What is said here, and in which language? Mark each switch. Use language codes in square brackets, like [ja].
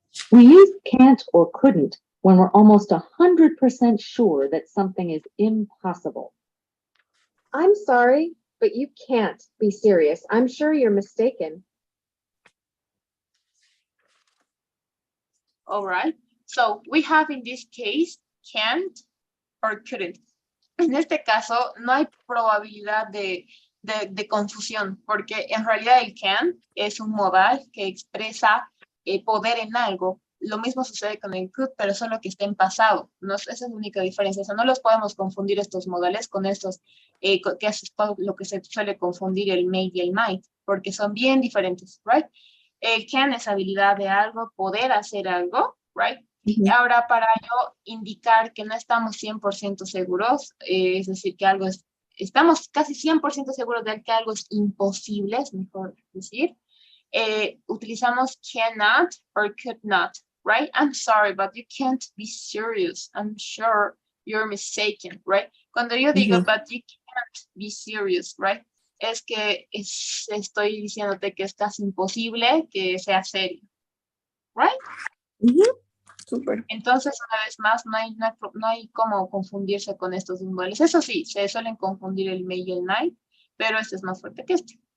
[en] We use can't or couldn't when we're almost 100% sure that something is impossible. I'm sorry, but you can't be serious. I'm sure you're mistaken. All right. So we have in this case can't or couldn't. [es] En este caso no hay probabilidad de confusión, porque en realidad el can es un modal que expresa poder en algo. Lo mismo sucede con el could, pero solo que está en pasado. Esa es la única diferencia. O sea, no los podemos confundir estos modales con estos, que es lo que se suele confundir el may y el might, porque son bien diferentes, right? El can es habilidad de algo, poder hacer algo, right? Ujú. Ahora, para yo indicar que no estamos 100% seguros, es decir, que algo es, estamos casi 100% seguros de que algo es imposible, es mejor decir, utilizamos [en] cannot or could not, [es] right? [en] I'm sorry, but you can't be serious. I'm sure you're mistaken, right? [es] Cuando yo digo, Ujú. [en] but you can't be serious, right? [es] Es que estoy diciéndote que es casi imposible que sea serio, right? Ujú. Súper. Entonces, una vez más, no hay cómo confundirse con estos modales. Eso sí, se suelen confundir el may y el might, pero este es más fuerte que este.